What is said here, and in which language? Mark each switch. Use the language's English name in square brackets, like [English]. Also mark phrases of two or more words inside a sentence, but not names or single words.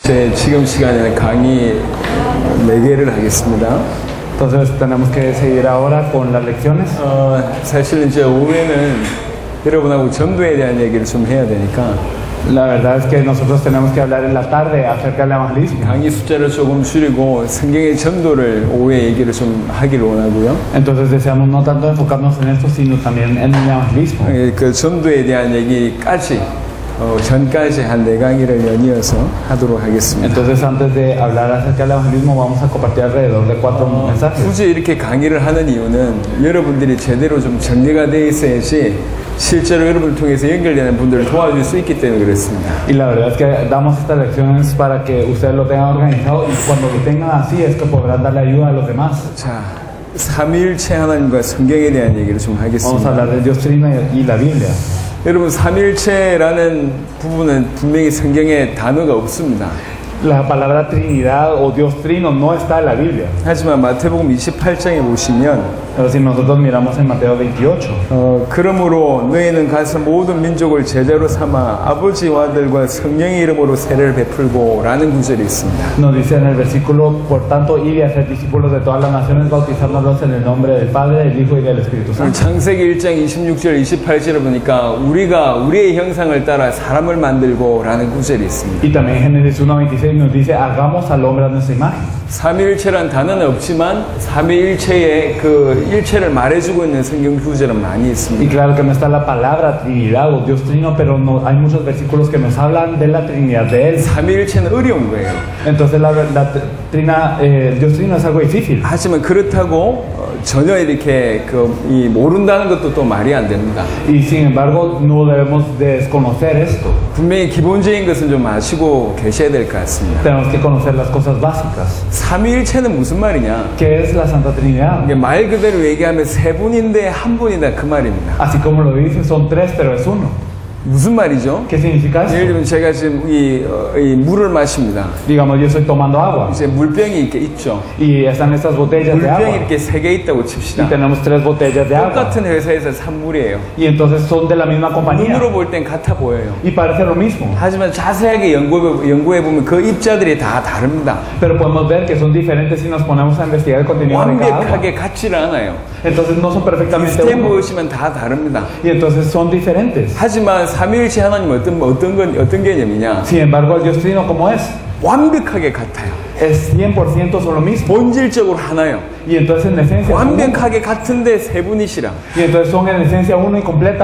[Korean] 지금 시간에는 강의 4개를 하겠습니다. [Spanish] Entonces tenemos que seguir ahora con las lecciones. [Korean] 사실은 이제 오후에는 여러분하고 전도에 대한 얘기를 좀 해야 되니까 [Spanish] La verdad es que nosotros tenemos que hablar en la tarde acerca del evangelismo. [Korean] 강의 숫자를 조금 줄이고 성경의 전도를 오후에 얘기를 좀 하기를 원하고요. [Spanish] Entonces deseamos no tanto enfocarnos en esto, sino también en el evangelismo. [Korean] 그 전도에 대한 얘기까지 전까지 한 4강의를 연이어서 하도록 하겠습니다. [Spanish] Entonces antes de hablar acerca del evangelismo vamos a compartir alrededor de 4 mensajes. [Korean] 굳이 이렇게 강의를 하는 이유는 여러분들이 제대로 좀 정리가 되어 있어야지 실제로 여러분을 통해서 연결되는 분들을 도와줄 수 있기 때문에 그렇습니다. [Spanish] Y la verdad es que damos estas lecciones para que ustedes lo tengan organizado y cuando lo tengan así es que podrán darle ayuda a los demás. [Korean] 자, 삼위일체 하나님과 성경에 대한 얘기를 좀 하겠습니다. [Spanish] Vamos a hablar de Dios Trino y la Biblia. [Korean] 여러분, 삼위일체라는 부분은 분명히 성경에 단어가 없습니다. [Spanish] La palabra Trinidad o Dios Trino no está en la Biblia. [Korean] 하지만 마태복음 28장에 보시면 [Spanish] Pero si nosotros miramos en Mateo 28, [Korean] 그러므로 너희는 가서 모든 민족을 제자로 삼아 아버지와 아들과 성령의 이름으로 세례를 베풀고 라는 구절이 있습니다. [Spanish] nos dice en el versículo, por tanto, id y hacer discípulos de todas las naciones, bautizándolos en el nombre del Padre, del Hijo y del Espíritu Santo. [Korean] 창세기 1장 26절 28절을 보니까 우리가 우리의 형상을 따라 사람을 만들고 라는 구절이 있습니다. [Spanish] Y también Génesis 1:26 nos dice, hagamos al hombre a nuestra imagen. [Korean] 삼위일체란 단어는 없지만 삼위일체의 그 일체를 말해주고 있는 성경 구절은 많이 [Spanish] Y [Korean] 있습니다. [Spanish] claro que no está la palabra Trinidad o Dios Trino, pero no, hay muchos versículos que nos hablan de la Trinidad de Él. [Korean] 삼위일체는 어려운 거예요. [Spanish] Entonces Dios Trino es algo difícil. [Korean] 하지만 그렇다고 전혀 이렇게 이 모른다는 것도 또 말이 안 됩니다. [Spanish] Y sin embargo, no debemos desconocer esto. [Korean] 분명히 기본적인 것은 좀 아시고 계셔야 될 것 같습니다. [Spanish] Tenemos que conocer las cosas básicas. [Korean] 삼위일체는 무슨 말이냐? [Spanish] ¿Qué es la Santa Trinidad? [Korean] 이게 말 그대로 얘기하면 세 분인데 한 분이다 그 말입니다. [Spanish] Así como lo dice, son 3, pero es 1. [Korean] 무슨 말이죠? [Spanish] ¿Qué significa [Korean] 예를 [Spanish] esto? [Korean] 들면 제가 지금 이 물을 마십니다. [Spanish] Digamos, yo estoy tomando agua [Korean] 이제 물병이 이렇게 있죠. [Spanish] y están estas botellas de [Korean] 물병이 [Spanish] agua [Korean] 이렇게 3개 있다고 [Spanish] y [Korean] 칩시다. [Spanish] tenemos 3 botellas de agua [Korean] 똑같은 회사에서 산 물이에요. [Spanish] y entonces son de la misma compañía [Korean] 눈으로 볼 땐 같아 보여요. [Spanish] y parece lo mismo, [Korean] 하지만 자세하게 연구해 보면 그 입자들이 다 다릅니다. [Spanish] pero podemos ver que son diferentes si nos ponemos a investigar el contenido de cada agua. [Korean] 완벽하게 같지를 않아요. [Spanish] Entonces no son perfectamente [Korean] 비슷해 [Spanish] uno [Korean] 보시면 다 다릅니다. [Spanish] y entonces son diferentes. [Korean] 하지만 삼위일체 하나님은 어떤 개념이냐? [Spanish] Sin embargo, el Dios Trino, ¿cómo es? [Korean] 완벽하게 같아요. [Spanish] Es 100% son lo mismo [Korean] 본질적으로 하나요. [Spanish] y entonces en esencia son uno. [Korean] 완벽하게 같은데 세 분이시라. [Spanish] Y entonces son en esencia uno y completamente